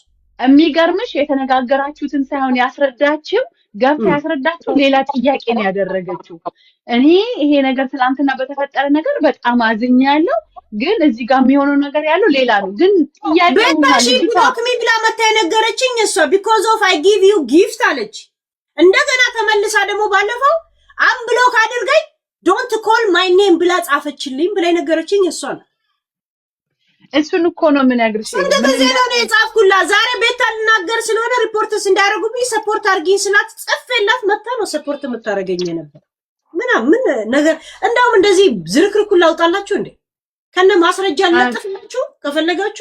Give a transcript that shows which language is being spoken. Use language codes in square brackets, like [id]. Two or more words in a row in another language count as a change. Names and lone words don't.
[am] የሚገርምሽ የተነጋገራችሁትን ሳይሆን ያስረዳችው ገብታ ያስረዳችው ሌላ ጥያቄ ነው ያደረገችው። እኔ ይሄ ነገር ትናንትና በተፈጠረ ነገር በጣም አዝኛለሁ፣ ግን እዚህ ጋር የሚሆነው ነገር ያለው ሌላ ነው። ግን ጥያቄው ማለት ነው ብላ መታ የነገረችኝ እሷ [en] because of I give you gift [am] አለች። እንደገና ተመልሳ ደግሞ ባለፈው ብሎክ አድርገኝ [en] don't call my name [am] ብላ ጻፈችልኝ ብላ የነገረችኝ እሷ ነው። እሱን እኮ ነው የምነግርሽ። እንደዚህ ነው የጻፍኩላ። ዛሬ ቤታ ልናገር ስለሆነ ሪፖርትስ እንዳያረጉብኝ ሰፖርት አድርጊኝ ስላት ጽፌላት መታ ነው ሰፖርት የምታረገኝ ነበር። ምን ነገር እንደውም እንደዚህ ዝርክርኩላ አውጣላችሁ እንዴ ከነ ማስረጃ ለጥፍላችሁ ከፈለጋችሁ።